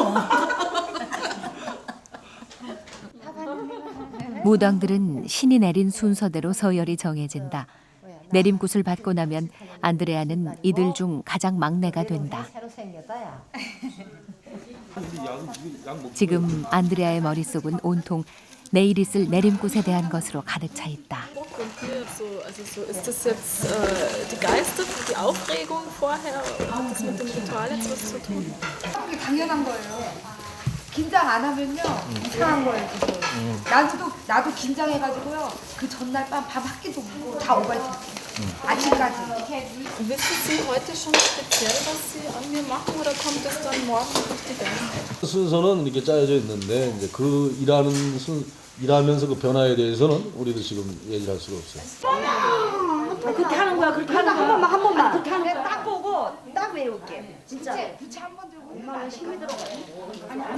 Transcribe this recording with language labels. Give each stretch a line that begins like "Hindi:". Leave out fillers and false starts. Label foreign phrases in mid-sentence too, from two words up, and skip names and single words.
Korean: 무당들은 신이 내린 순서대로 서열이 정해진다. 내림굿을 받고 나면 안드레아는 이들 중 가장 막내가 된다. 새로 생겼다야. 지금 안드레아의 머릿속은 온통 내일 있을 내림굿에 대한 것으로 가득 차 있다.
German: Ist das jetzt die Geister, die Aufregung vorher? Hat das mit dem Ritual jetzt was zu tun?
Korean: 당연한 거예요. 긴장 안 하면요 이상한 거예요. 나도 긴장해가지고요. 그 전날 밤 밥 한 끼도 먹고 다 오바했어요. 아침까지.
German: Wissen Sie heute schon speziell, was Sie an mir machen, oder kommt es dann morgen durch die Geister?
Korean: 순서는 이렇게 짜여져 있는데 이제 그 일하면서 그 변화에 대해서는 우리도 지금 얘기할 수가 없어요. 그렇게 하는 거야. 그렇게 하는 거야. 한 번만. 그렇게 하는 거야. 딱 보고 딱 외울게. 진짜. 부채 한 번 들고 엄마는 힘이 들어가요.